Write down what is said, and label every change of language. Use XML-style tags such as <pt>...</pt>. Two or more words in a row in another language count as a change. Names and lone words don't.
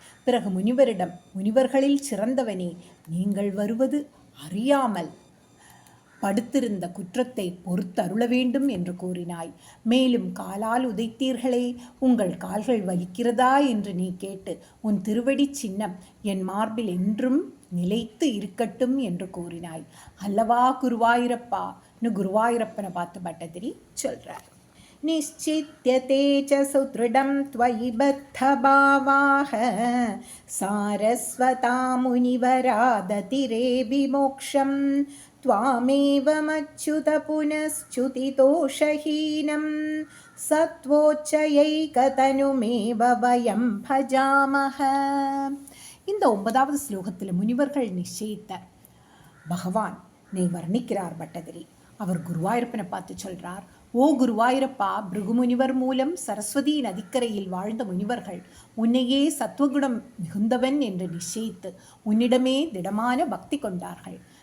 <ta>பிறகு முனிவரிடம், முனிவர்களில் சிறந்தவனே, நீங்கள் வருவது அறியாமல் படுத்திருந்த குற்றத்தை பொறுத்தருள வேண்டும் என்று கூறினாய். மேலும் காலால் உதைத்தீர்களே, உங்கள் கால்கள் வலிக்கிறதா என்று நீ கேட்டு உன் திருவடி சின்னம் என் மார்பில் என்றும் நிலைத்து இருக்கட்டும் என்று கூறினாய் அல்லவா குருவாயூரப்பான்னு குருவாயூரப்பனை பார்த்து பட்டதிரி சொல்றார்.</ta> <sa>निश्चित्यते च सुदृढं त्वयि बद्धभावाः सारस्वता मुनिवरादतिरे विमोक्षं त्वामेवमच्युत पुनश्च्युतिदोषहीनं सत्वोच्चयैकतनुमेव वयं भजामः.</sa> <ta>இந்த 9வது ஸ்லோகத்தில் முனிவர்கள் நிச்சயித்த பகவான் நீ வர்ணிக்கிறார் பட்டதிரி. அவர் குருவாயூரப்பனை பார்த்து சொல்றார், ஓ குருவாயூரப்பா, பிருகுமுனிவர் மூலம் சரஸ்வதி நதிக்கரையில் வாழ்ந்த முனிவர்கள் உன்னையே சத்வகுணம் மிகுந்தவன் என்று நிச்சயித்து உன்னிடமே திடமான பக்தி கொண்டார்கள்.</ta>